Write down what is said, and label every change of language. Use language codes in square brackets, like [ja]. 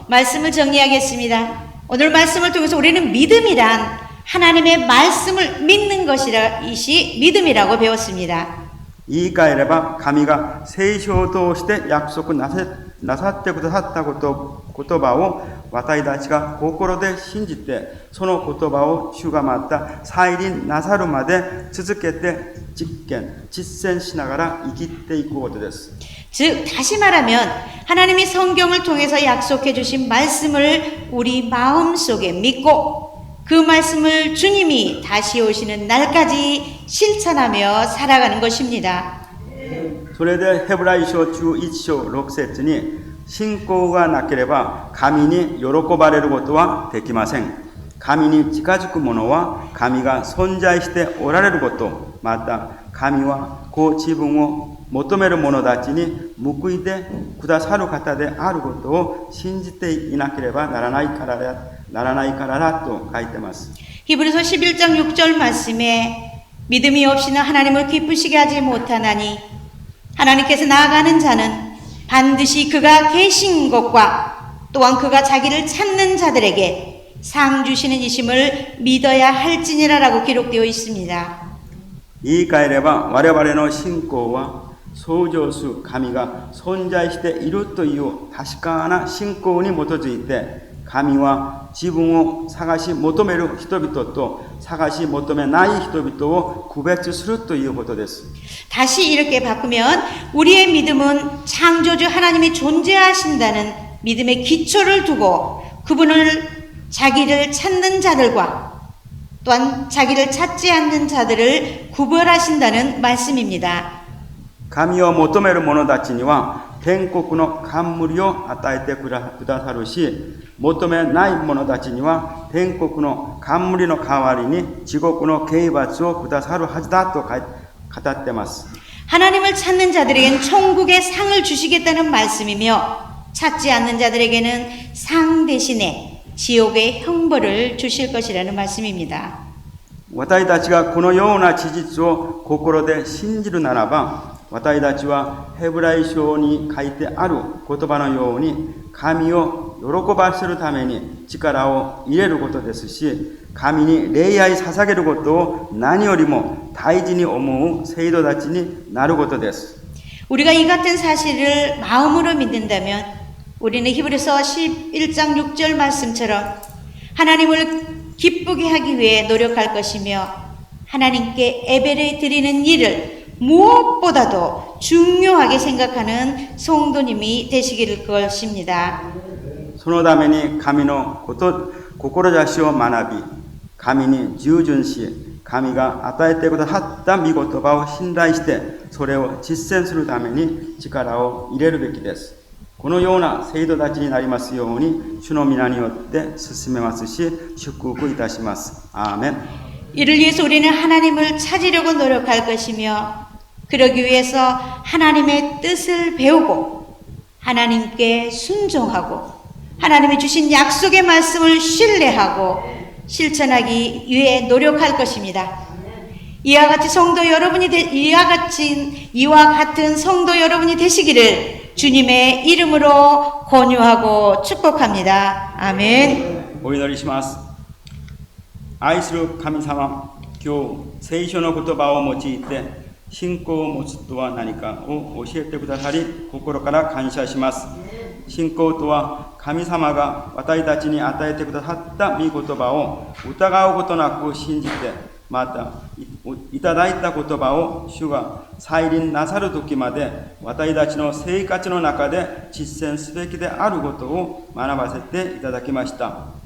[ko] 말씀을 정리하겠습니다. 오늘 말씀을 통해서 우리는 믿음이란 하나님의 말씀을 믿는 것이라이 믿음이라고 배웠습니다. [ja] 言い換えれば神が聖書を通して約束なさってくださった言葉を私たちが心で信じて、その言葉を主がまた再臨なさるまで続けて実践しながら生きていくことです。 [ko] 즉 다시 말하면 하나님이 성경을 통해서 약속해 주신 말씀을 우리 마음속에 믿고 그 말씀을 주님이 다시 오시는 날까지 실천하며 살아가는 것입니다. [ja] それでヘブライ書11章6節に、信仰がなければ神に喜ばれることはできません。神に近づく者は神が存在しておられること、また神はご自分を求める者たちに報いてくださる方であることを信じていなければならないからだと書いてます。 [ko] 히브리서 11장 6절 말씀에 믿음이 없이는 하나님을 기쁘시게 하지 못하나니 하나님께서 나아가는 자는 반드시 그가 계신 것과 또한 그가 자기를 찾는 자들에게 상 주시는 이심을 믿어야 할지니라라고 기록되어 있습니다. [ja] 言い換えれば我々の信仰は創造主神が存在しているという確かな信仰に基づいて、神は自分を探し求める人々と探し求めない人々を区別するということです。 [ko] 다시 이렇게 바꾸면 우리의 믿음은 창조주 하나님이 존재하신다는 믿음의 기초를 두고 그분을 자기를 찾는 자들과 또한 자기를 찾지 않는 자들을 구별하신다는 말씀입니다. [ja] 神を求める者たちには天国の冠を与えてくださるし、求めない者たちには天国の冠の代わりに地獄の刑罰をくださるはずだと語っています。 [ko] 하나님을 찾는 자들에게는 천국의 상을 주시겠다는 말씀이며 찾지 않는 자들에게는 상 대신에 지옥의 형벌을 주실 것이라는 말씀입니다. [ja] 私たちがこのような事実を心で信じるならば、私たちはヘブライ書に書いてある言葉のように神を喜ばせるために力を入れることですし、神に礼拝捧げることを何よりも大事に思う生徒たちになることです。 [ko] 우리가 이 같은 사실을 마음으로 믿는다면 우리는 히브리서 11장 6절 말씀처럼 하나님을 기쁘게 하기 위해 노력할 것이며 하나님께 예배를 드리는 일을 무엇보다도 중요하게 생각하는 성도님이 되시길 것입니다. [ja] そのために神の志を学び、神に従順し、神が与えてくださった御言葉を信頼して、それを実践するために力を入れるべきです。このような制度たちになりますように主の皆によって進めますし祝福いたします。アーメン。 [ko] 이를 위해서 우리는 하나님을 찾으려고 노력할 것이며 그러기 위해서 하나님의 뜻을 배우고 하나님께 순종하고 하나님이 주신 약속의 말씀을 신뢰하고 실천하기 위해 노력할 것입니다. 이와 같은 성도 여러분이 되시기를 주님의 이름으로 권유하고 축복합니다. 아멘. [ja] お祈りします。愛する神様、今日聖書の言葉を用いて信仰を持つとは何かを教えてくださり心から感謝します。信仰とは神様が私たちに与えてくださった御言葉を疑うことなく信じて、またいただいた言葉を主が再臨なさる時まで私たちの生活の中で実践すべきであることを学ばせていただきました。